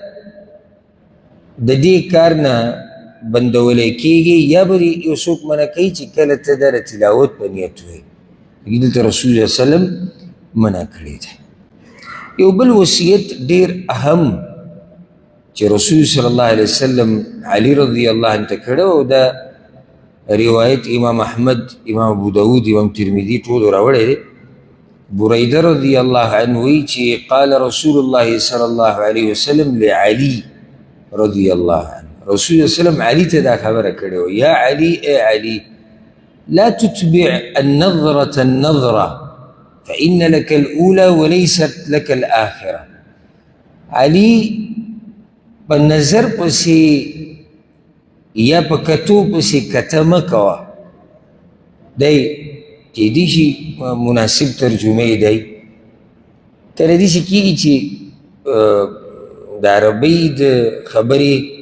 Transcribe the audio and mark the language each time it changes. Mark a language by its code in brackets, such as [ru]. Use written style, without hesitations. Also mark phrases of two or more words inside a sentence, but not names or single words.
[ps] د دې کار نه بندولی کېږي یا به یو څوک منع کوي چې کله ته دا د تلاوت په نیت وایي دلته [ar] رسول صلی الله علیه وسلم [ps] منع کړی دی یو بل وصیت ډېر اهم چې [ar] رسول صلی الله علیه وسلم [ps] علي [ar] رضی الله عنه [ps] ته کړی او دا روایت امام احمد امام ابو داود امام ترمذي ټولو راوړی دی بريده [ar] رضی الله عنه [ps] وی چې [ar] قال رسول الله صلی الله علیه وسلم لعلي رضی الله عنه رسول الله وسلم [ps] علي ته دا خبره کړې وه [ar] یا علي اے علي لا تتبع النظرة النظرة فإن لك الأولى وليست لك الآخرة [ps] علي په نظر پسې یا په کتو پسې کته مه کوه دی کېدای شي مناسب ترجمه یې دی کله داسې کېږي چې د عربۍ د خبرې